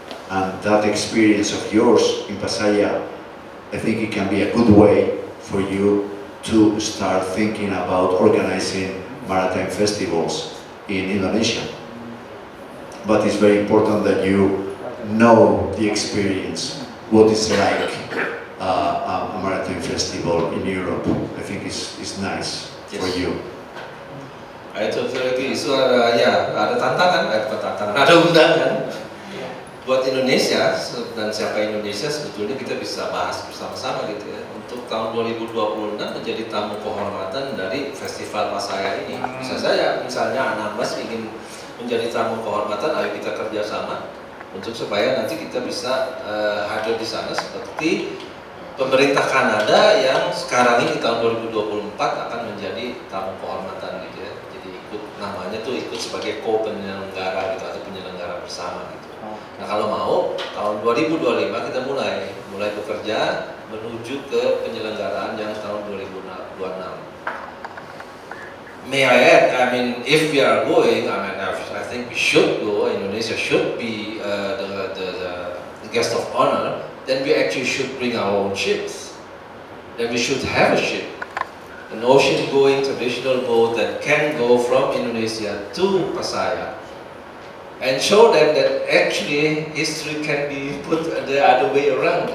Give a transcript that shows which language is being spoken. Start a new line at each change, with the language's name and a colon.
English: And that experience of yours in Pasaia, I think it can be a good way for you to start thinking about organizing maritime festivals in Indonesia. But it's very important that you know the experience, what it's like a maritime festival in Europe. I think it's nice for you.
Indonesian: Itu lagi isu ada tantangan, ada undangan buat Indonesia dan siapa Indonesia sebetulnya kita bisa bahas bersama-sama gitu ya. Untuk tahun 2026 menjadi tamu kehormatan dari Festival Pasaia ini. Bisa saja misalnya Anambas ingin menjadi tamu kehormatan, ayo kita kerjasama untuk supaya nanti kita bisa hadir di sana seperti pemerintah Kanada yang sekarang ini tahun 2024 akan menjadi tamu kehormatan gitu ya. Jadi namanya tuh ikut sebagai co-penyelenggara gitu atau penyelenggara bersama gitu. Nah kalau mau tahun 2025 kita mulai bekerja menuju ke penyelenggaraan yang tahun 2026.
English: May I add, I mean, if we are going, I think we should go. Indonesia should be the guest of honor. Then we actually should bring our own ships. Then we should have a ship, an ocean-going traditional boat that can go from Indonesia to Pasaia, and show them that actually history can be put the other way around.